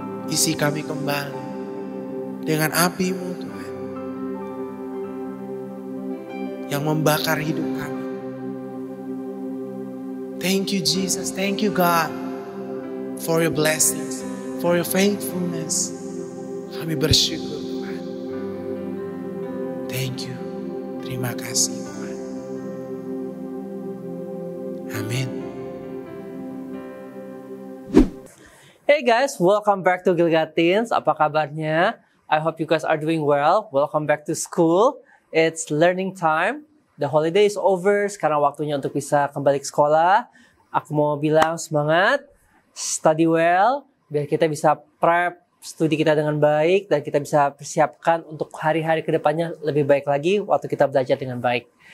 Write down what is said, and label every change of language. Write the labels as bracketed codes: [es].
[id] Isi kami kembali dengan api-Mu Tuhan, yang membakar hidup kami. [en] Thank you Jesus, thank you God for your blessings, for your faithfulness. [id] Kami bersyukur Tuhan. [en] Thank you. [id] Terima kasih Tuhan. Amin. [en] Hey guys, welcome back to Gilgal Teens. [id] Apa kabarnya? [en] I hope you guys are doing well. Welcome back to school. It's learning time. The holiday is over. [id] Sekarang waktunya untuk bisa kembali ke sekolah. Aku mau bilang semangat, [en] study well, [id] biar kita bisa prep studi kita dengan baik dan kita bisa persiapkan untuk hari-hari kedepannya lebih baik lagi waktu kita belajar dengan baik.